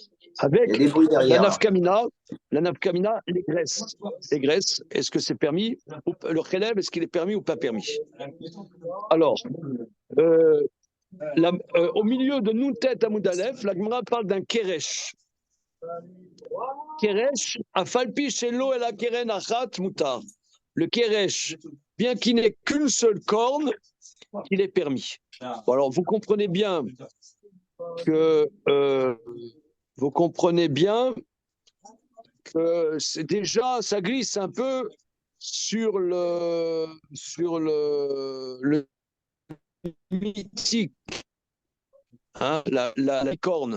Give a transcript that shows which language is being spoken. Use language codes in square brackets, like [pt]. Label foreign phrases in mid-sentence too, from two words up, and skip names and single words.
[fr] Avec la nafkamina, les graisses. Les graisses, est-ce que c'est permis? Le khelev, est-ce qu'il est permis ou pas permis? Alors, au milieu de [he] נ"ט עמוד א, [fr] la Gemara parle d'un keresh. [he] Keresh, אף על פי שלו אלא קרן אחת מותר. [fr] Le keresh, bien qu'il n'ait qu'une seule corne, il est permis. Bon, alors, vous comprenez bien que c'est déjà, ça glisse un peu sur le mythique, hein, la licorne.